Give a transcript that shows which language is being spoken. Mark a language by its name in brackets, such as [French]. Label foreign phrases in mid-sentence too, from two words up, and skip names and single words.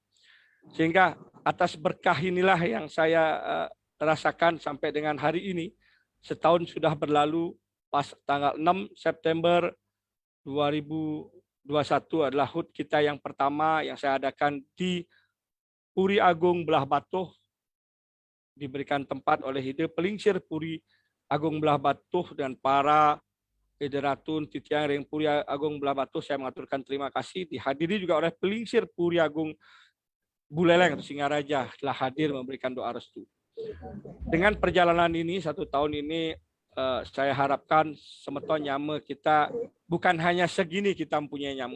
[Indonesian] Sehingga atas berkah inilah yang saya rasakan sampai dengan hari ini, setahun sudah berlalu, pas tanggal 6 September 2021 adalah HUT kita yang pertama yang saya adakan di Puri Agung Belah Batuh, diberikan tempat oleh Ide Pelingsir Puri Agung Belah Batuh dan para [Balinese] Ide Ratun Titiang Ring [Indonesian] Puri Agung Belah Batuh. Saya mengaturkan terima kasih, dihadiri juga oleh Pelingsir Puri Agung Buleleng atau Singaraja telah hadir memberikan doa restu. Dengan perjalanan ini 1 tahun ini saya harapkan [Balinese] Semeton nyama [Indonesian] kita bukan hanya segini kita mempunyai nyamuk.